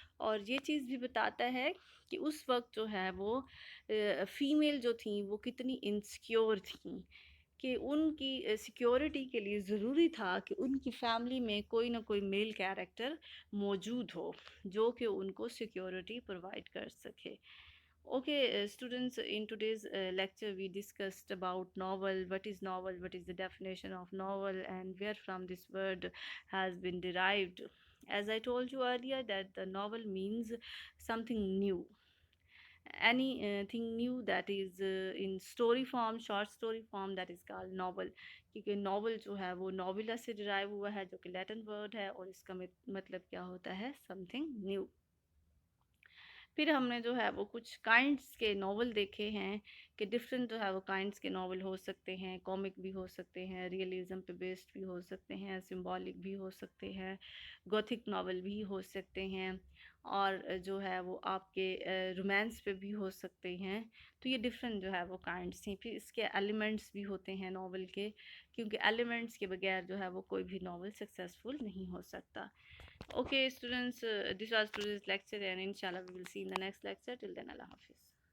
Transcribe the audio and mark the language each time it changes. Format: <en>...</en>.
<ur>اور یہ چیز بھی بتاتا ہے کہ اس وقت جو ہے وہ فیمیل جو تھیں وہ کتنی انسیکیور تھیں, کہ ان کی سیکیورٹی کے لیے ضروری تھا کہ ان کی فیملی میں کوئی نہ کوئی میل کیریکٹر موجود ہو جو کہ ان کو سیکیورٹی پرووائڈ کر سکے.</ur> <en>Okay, students, in today's lecture we discussed about novel, what is the definition of novel, and where from this word has been derived. As I told you earlier that the novel means something new, anything new that is in story form, short story form, that is called novel.</en> <ur>کیونکہ novel جو ہے وہ نوبلا سے drive ہوا ہے جو کہ Latin word ہے، اور اس کا مطلب کیا ہوتا ہے؟</ur> <en>Something new.</en> <ur>پھر ہم نے جو ہے وہ کچھ کائنڈس کے ناول دیکھے ہیں کہ ڈفرینٹ جو ہے وہ کائنڈس کے ناول ہو سکتے ہیں. کامک بھی ہو سکتے ہیں، ریئلزم پہ بیسڈ بھی ہو سکتے ہیں، سمبولک بھی ہو سکتے ہیں، گوتھک ناول بھی ہو سکتے ہیں، اور جو ہے وہ آپ کے رومانس پہ بھی ہو سکتے ہیں. تو یہ ڈفرینٹ جو ہے وہ کائنڈس ہیں. پھر اس کے ایلیمنٹس بھی ہوتے ہیں ناول کے، کیونکہ ایلیمنٹس کے بغیر جو ہے وہ کوئی بھی ناول سکسیزفل نہیں ہو سکتا.</ur> <en>Okay, students, this was today's lecture, and inshallah we will see in the next lecture. Till then, Allah Hafiz.</en>